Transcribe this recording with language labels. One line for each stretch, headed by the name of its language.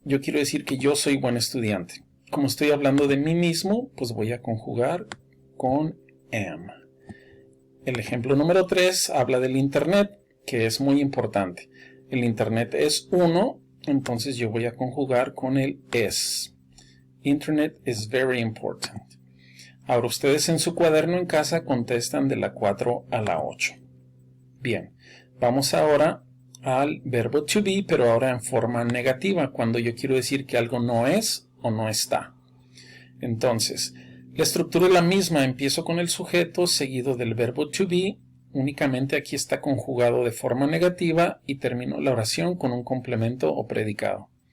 Spanish: Yo quiero decir que yo soy buen estudiante. Como estoy hablando de mí mismo, pues voy a conjugar con am. El ejemplo número 3 habla del internet, que es muy importante. El internet es uno, entonces yo voy a conjugar con el es.
English: Internet is very important.
Spanish: Ahora ustedes en su cuaderno en casa contestan de la 4 a la 8. Bien, vamos ahora al verbo to be, pero ahora en forma negativa, cuando yo quiero decir que algo no es o no está. Entonces, la estructura es la misma, empiezo con el sujeto seguido del verbo to be, únicamente aquí está conjugado de forma negativa y termino la oración con un complemento o predicado.